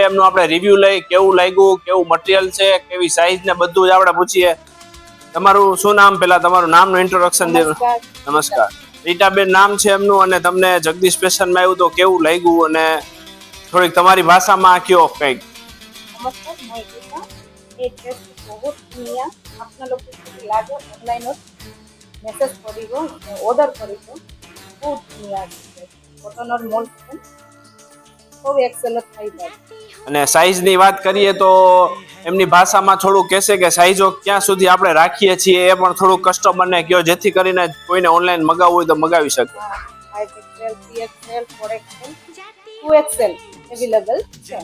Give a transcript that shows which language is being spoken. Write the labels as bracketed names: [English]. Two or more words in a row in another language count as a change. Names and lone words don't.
[Gujarati] એમનું આપણે રિવ્યુ લઈ, કેવું લાગ્યું, કેવું મટીરિયલ છે, કેવી સાઈઝ ને બધું જ આપણે પૂછીએ. તમારું શું નામ? પેલા તમારું નામનું ઇન્ટ્રોડક્શન દે. નમસ્કાર, રીટાબેન નામ છે એમનું. અને તમને જગદીશ ફેશનમાં આવ્યું તો કેવું લાગ્યું અને થોડીક તમારી ભાષામાં કયો કંઈક. [Assamese] নমস্কার, মই গীতা। এই ড্রেসটি বহুত ধুনীয়া। আপোনালোকে যদি লাগে অনলাইনত মেছেজ কৰিব, অৰ্ডাৰ কৰিব। বহুত ধুনীয়া কটনৰ মল [Gujarati] ખૂબ એક્સેલન્ટ થઈ જાય। અને સાઈઝની વાત કરીએ તો એમની ભાષામાં થોડું કહેશે કે સાઈઝો ક્યાં સુધી આપણે રાખીએ છીએ એ પણ થોડું કસ્ટમરને કહો, જેથી કરીને કોઈને ઓનલાઈન મગાવવું હોય તો મગાવી શકે. 5XL, 3XL, 4XL, 2XL અવેલેબલ છે।